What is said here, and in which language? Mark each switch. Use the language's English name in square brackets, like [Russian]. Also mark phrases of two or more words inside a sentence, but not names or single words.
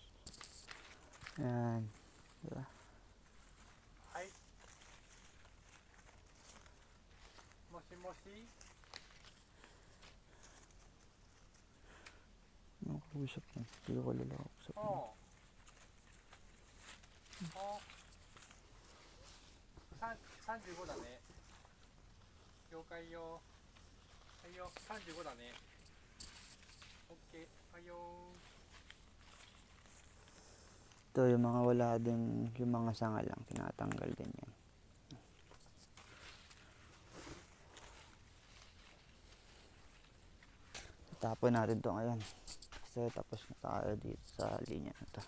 [Filipino] Yan. Diba? Ay. Moshi. Ano kausap yan? Hindi ko lalakausap yan. [Japanese] Oh. 35だね。了解よ。はいよ、35だね。OK。はいよ。 [Filipino] Ito yung mga wala din, yung mga sanga lang, tinatanggal din yan. Tapon natin ito ngayon. Kasi tapos na tayo dito sa linya na ito.